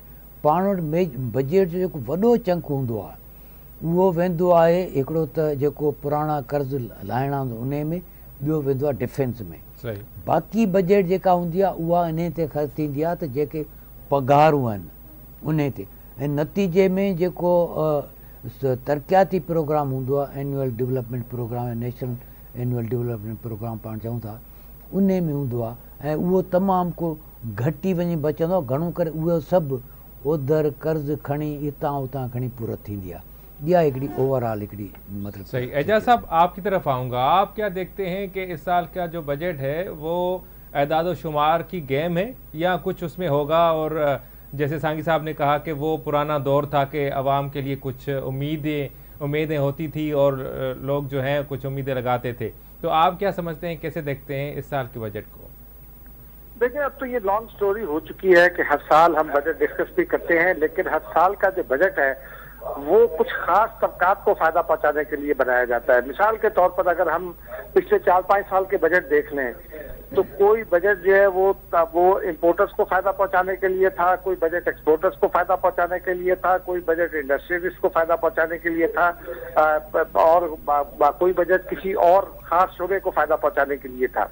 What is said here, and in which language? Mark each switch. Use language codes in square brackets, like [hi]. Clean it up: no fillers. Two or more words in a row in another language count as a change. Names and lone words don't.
[sd] पाण वटि बजट जो जेको वॾो चंक हूंदो आहे उहो वेंदो आहे हिकिड़ो त जेको पुराणा कर्ज़ लाहिणा उन में, ॿियो वेंदो आहे डिफेंस में। बाक़ी बजट जेका हूंदी आहे उहा इन ते ख़र्च थींदी आहे त जेके पघारूं आहिनि उन ते, ऐं नतीजे में जेको तरक़ियाती प्रोग्राम हूंदो आहे, [en] annual development program, national annual development program [sd] पाण चऊं था, उन में हूंदो आहे। ऐं उहो तमामु को घटी वञी बचंदो आहे, घणो करे उहो सभु ओधर कर्ज़ खणी हितां हुतां खणी पूरत थींदी आहे। यह एकड़ी ओवरऑल एकड़ी मतलब [ur] सही। اعجاز صاحب آپکی طرف آؤنگا، آپ کیا دیکھتے ہیں کہ اس سال کا جو بجٹ ہے وہ اعداد شمار کی گیم ہے یا کچھ اسمیں ہوگا? اور جیسے سانگی صاحب نے کہا کہ وہ پرانا دور تھا کہ عوام کے لیے کچھ امیدیں ہوتی تھی اور لوگ جو ہیں کچھ امیدیں لگاتے تھے، تو آپ کیا سمجھتے ہیں، کیسے دیکھتے ہیں اس سال کے بجٹ کو? دیکھیے، اب تو یہ [en] long story [ur] ہو چکی ہے کہ ہر سال ہم بجٹ ڈسکس بھی کرتے ہیں، لیکن ہر سال کا جو بجٹ ہے وہ کچھ خاص طبقات کو فائدہ پہنچانے کے لیے بنایا جاتا ہے. مثال کے طور پر اگر ہم پچھلے 4-5 سال کے بجٹ دیکھ لیں تو کوئی بجٹ جو ہے وہ امپورٹرز کو فائدہ پہنچانے کے لیے تھا, کوئی بجٹ ایکسپورٹرز کو فائدہ پہنچانے کے لیے تھا, کوئی بجٹ انڈسٹریلسٹ کو فائدہ پہنچانے کے لیے تھا, اور کوئی بجٹ کسی اور خاص شعبے کو فائدہ پہنچانے کے لیے تھا.